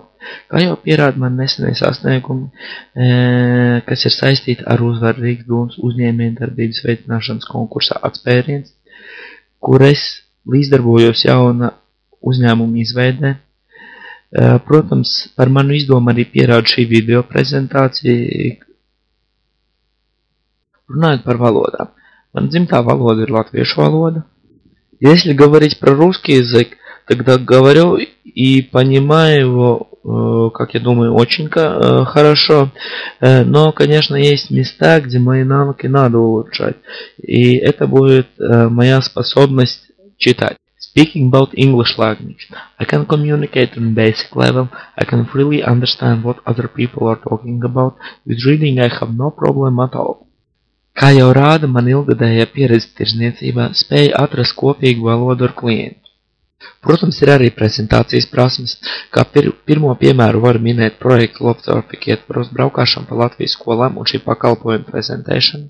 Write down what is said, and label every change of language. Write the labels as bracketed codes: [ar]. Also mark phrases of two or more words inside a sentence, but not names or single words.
[lv] Kā jau pierāda man nesenie sasniegumi, kas ir saistīti ar uzvaru Rīgas domas uzņēmējdarbības veicināšanas konkursā Atspēriens, kur es līdzdarbojos jauna uzņēmuma izveidē. Protams, par manu izdomu arī pierāda šī video prezentācija. Runājot par valodām. Man dzimtā valoda ir latviešu valoda. [ru] Если говорить про русский язык, тогда говорю и понимаю его, как я думаю, очень хорошо. Но, конечно, есть места, где мои навыки надо улучшать. И это будет моя способность читать. [en] Speaking about English language, I can communicate on basic level, I can freely understand what other people are talking about. With reading I have no problem at all. [lv] Kā jau rāda man ilgadējā pieredze tirzniecībā, spēja atrast kopīgu valodu ar klientu. Protams, ir arī prezentācijas prasmes, kā pirmo piemēru var minēt projektu Log Traffic ietvaros braukšanu pa Latvijas skolām un šī pakalpojuma prezentēšanu.